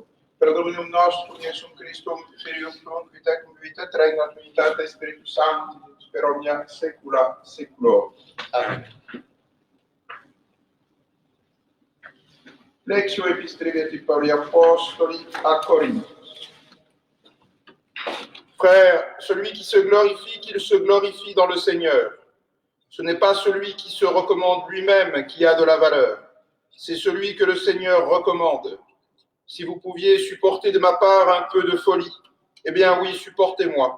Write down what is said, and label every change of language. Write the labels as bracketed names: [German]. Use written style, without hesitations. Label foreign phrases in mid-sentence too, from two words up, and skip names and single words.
[Latin] Per Dominum nostrum Iesum Christum, Filium tuum, qui tecum vita regnat unitate Spiritus Sancti, per omnia saecula saeculorum. Amen. Lectio Epistribeti Pauli Apostoli à Corinthe. [French] Frères, celui qui se glorifie, qu'il se glorifie dans le Seigneur. Ce n'est pas celui qui se recommande lui-même qui a de la valeur, c'est celui que le Seigneur recommande. Si vous pouviez supporter de ma part un peu de folie, eh bien oui, supportez-moi.